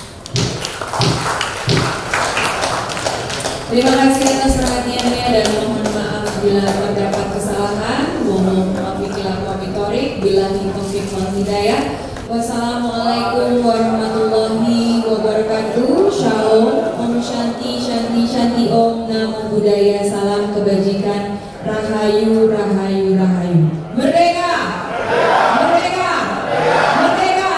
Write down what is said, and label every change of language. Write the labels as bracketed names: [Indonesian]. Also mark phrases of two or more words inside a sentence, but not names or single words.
[Indonesian] Terima kasih atas perhatiannya dan mohon maaf bila terdapat kesalahan. Mohon maaf bila [Arabic] توفيق والهداية. والسلام عليكم ورحمة الله وبركاته. [Indonesian] Shalom, [Sanskrit] ॐ शान्ति शान्ति शान्ति ॐ, [Pali] Namo Buddhaya, [Indonesian] salam kebajikan, [Javanese] Rahayu Rahayu Rahayu. [Indonesian] Merdeka! Merdeka! Merdeka!